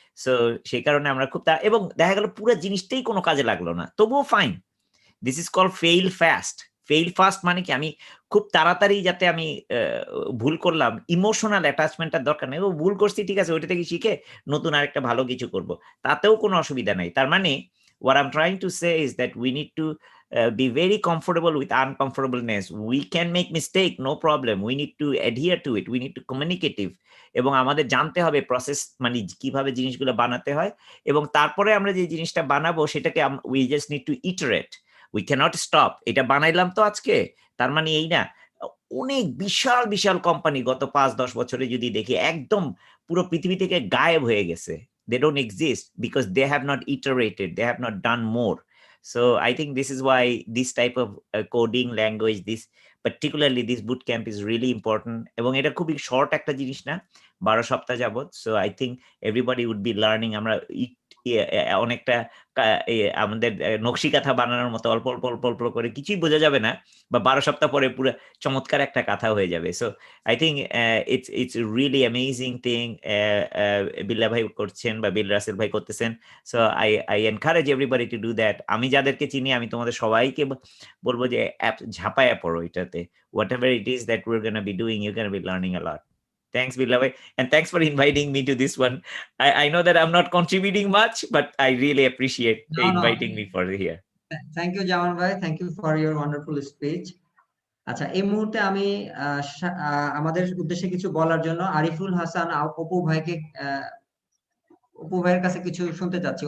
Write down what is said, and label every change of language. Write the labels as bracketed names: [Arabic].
[Bangla] So সেই কারণে আমরা খুব, এবং দেখা গেল পুরো জিনিসটাই কোনো কাজে লাগলো না, তবুও fine. [English] This is call fail fast. [Bangla] Fail fast মানে কি, আমি খুব তাড়াতাড়ি, যাতে আমি ভুল করলাম, ইমোশনাল অ্যাটাচমেন্টটার দরকার নেই। ও ভুল করছি, ঠিক আছে, ওইটা থেকে শিখে নতুন আরেকটা ভালো কিছু করব, তাতেও কোনো অসুবিধা নাই। তার মানে [English] what I'm trying to say is that we need to be very comfortable with uncomfortableness. We can make mistake, no problem. We need to adhere to it. We need to communicative. [Bangla] এবং আমাদের জানতে হবে process, মানে কিভাবে জিনিসগুলো বানাতে হয়, এবং তারপরে আমরা যে জিনিসটা বানাবো সেটাকে [English] we just need to iterate. We cannot stop. [Bangla] এটা বানাইলাম তো আজকে, তার মানে এই না। অনেক বিশাল বিশাল কোম্পানি গত 5-10 বছরে যদি দেখি, একদম পুরো পৃথিবী থেকে গায়েব হয়ে গেছে। [English] They don't exist because they have not iterated, they have not done more. So I think this is why this type of coding language, particularly this bootcamp is really important. [Bangla] এবং এটা খুবই শর্ট একটা জিনিস না, 12 সপ্তাহ যাবত। [English] So I think everybody would be learning. [Bangla] আমরা অনেকটা আমাদের নকশি কাঁথা বানানোর মতো অল্প অল্প অল্প অল্প করে, কিছুই বোঝা যাবে না, বা 12 সপ্তাহ পরে পুরো চমৎকার একটা কাঁথা হয়ে যাবে। [English] so I think it's really amazing thing [Bangla] বিল্লা ভাই করছেন বা বিল রাসেল ভাই করতেছেন। [English] সো I encourage everybody to do that. [Bangla] আমি যাদেরকে চিনি, আমি তোমাদের সবাইকে বলবো যে ঝাঁপায়া পড়ো এটাতে। [English] Whatever it is that we're going to be doing, you're going to be learning a lot. Thanks, Bilawai, and thanks for inviting me to this one. I know that I'm not contributing much, but I really appreciate inviting me for here. Thank you, Jaman bhai. Thank you for your wonderful speech. [Bangla] আচ্ছা, এই মুহূর্তে আমি আমাদের উদ্দেশ্যে কিছু বলার জন্য আরিফুল হাসান অপু ভাইকে, অপু ভাইয়ের কাছে কিছু শুনতে চাচ্ছি।